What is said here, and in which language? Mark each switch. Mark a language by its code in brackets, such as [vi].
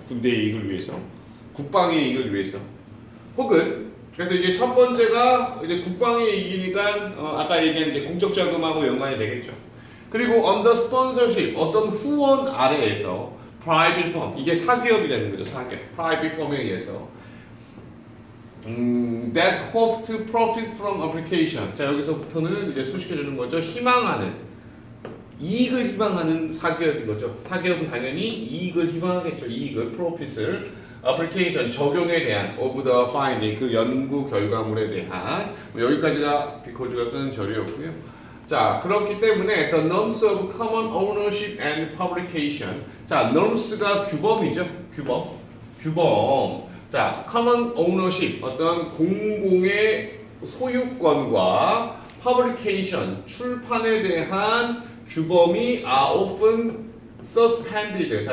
[ko] 군대의 이익을 위해서, 국방의 이익을 위해서, 혹은 그래서 이제 첫 번째가 이제 국방의 이익이니까 아까 얘기한 이제 공적 자금하고 연관이 되겠죠. 그리고 [en] under sponsorship, [ko] 어떤 후원 아래에서 private firm, 이게 사기업이 되는 거죠. [en] 사기업, private firm에 의해서 that hope to profit from application. [ko] 자, 여기서부터는 이제 수식해주는 거죠. 이익을 희망하는 사기업인 거죠. 사기업은 당연히 이익을 희망하겠죠. profit을, application, 적용에 대한, [en] of the finding, [ko] 그 연구 결과물에 대한, 여기까지가 비코즈가 끄는 절이었고요. 자, 그렇기 때문에 [en] the norms of common ownership and publication. [ko] 자, norms가 규범이죠. 규범. 자, common ownership, 어떤 공공의 소유권과 publication, 출판에 대한 규범이 [en] are often suspended.